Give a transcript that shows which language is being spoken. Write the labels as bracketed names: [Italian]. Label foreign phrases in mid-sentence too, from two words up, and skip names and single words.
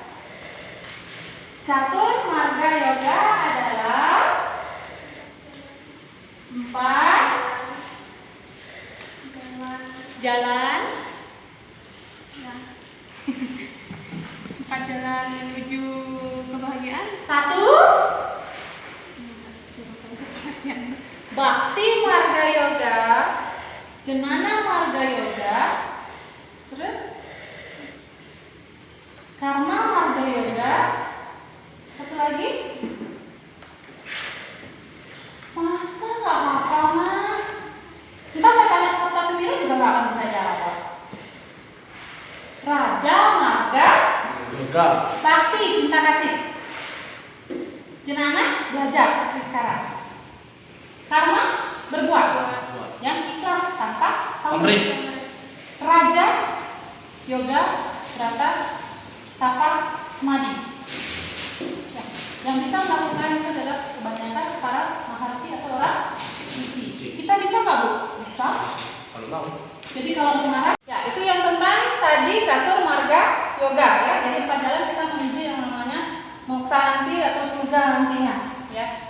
[Indonesian] Catur marga yoga adalah 4 jalan. 4 jalan menuju kebahagiaan. 1 Bakti marga yoga, Jenana marga yoga, terus Karma marga yoga, satu lagi. Masa nggak apa-apa mah? Ntar saya tanya kota pemilu juga nggak akan bisa jawab. Raja marga Yoga. bakti, cinta kasih. Jenana belajar seperti sekarang. Karma berbuat yang ikhlas tanpa Pamrih. Raja yoga berata tapa semadi. Ya, yang bisa melakukan itu adalah kebanyakan para maharsi atau orang suci. Kita bisa nggak bu? Bisa. Kalau mau. Jadi kalau mengarah, ya itu yang tentang tadi catur marga yoga ya. Jadi 4 jalan kita menuju yang namanya moksa nanti atau surga nantinya ya.